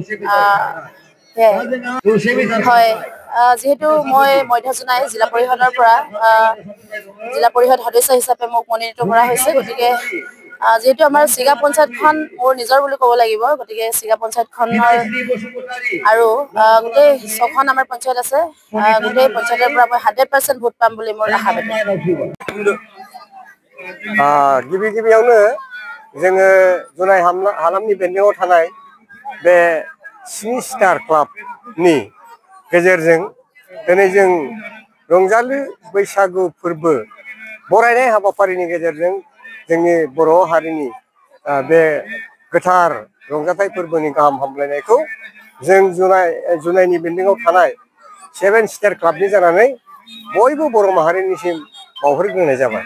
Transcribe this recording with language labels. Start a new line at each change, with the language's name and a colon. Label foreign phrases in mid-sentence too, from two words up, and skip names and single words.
Assamese: হয়, যেহেতু মই মধ্যজনাই জিলা পৰিষদৰ পৰা জিলা পৰিষদ সদস্য হিচাপে মোক মনোনীত কৰা হৈছে, গতিকে যেহেতু আমাৰ চিগা পঞ্চায়তখন মোৰ নিজৰ বুলি ক'ব লাগিব, গতিকে চিগা পঞ্চায়তখনৰ আৰু গোটেই 6খন আমাৰ পঞ্চায়ত আছে, গোটেই পঞ্চায়তৰ পৰা মই 100% ভোট পাম বুলি মোৰ আশাবাদী।
Bodo: गिबियावनो जोङो जुनाय हालामनि बेन्दोङाव थानाय बे 7 स्टार क्लाबनि गेजेरजों दिनै जों रंजालु बैसागु फोरबो बरायनाय हाबाफारिनि गेजेरजों जोंनि बर' हारिनि बे गोथार रंजाथाइ फोरबोनि गाहाम हामलायनायखौ जों जुनायनि बेन्दोङाव थानाय 7 स्टार क्लाबनि जानानै बयबो बर' माहारिनिसिम बावहरग्रोनाय जाबाय।